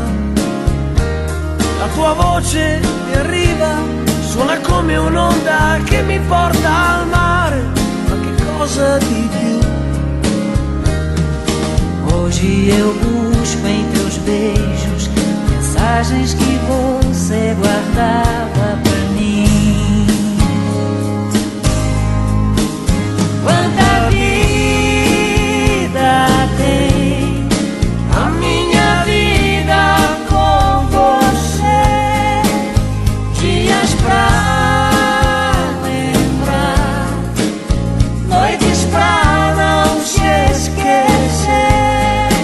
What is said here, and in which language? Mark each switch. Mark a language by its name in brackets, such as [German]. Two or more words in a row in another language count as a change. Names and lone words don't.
[Italian] La tua voce mi arriva, suona come un'onda che mi porta al mare, ma che cosa di più? [Portuguese] Hoje eu busco em teus beijos mensagens que você guardava pra mim. Quanta vida tem a minha vida com você, dias pra lembrar, noites pra não te esquecer.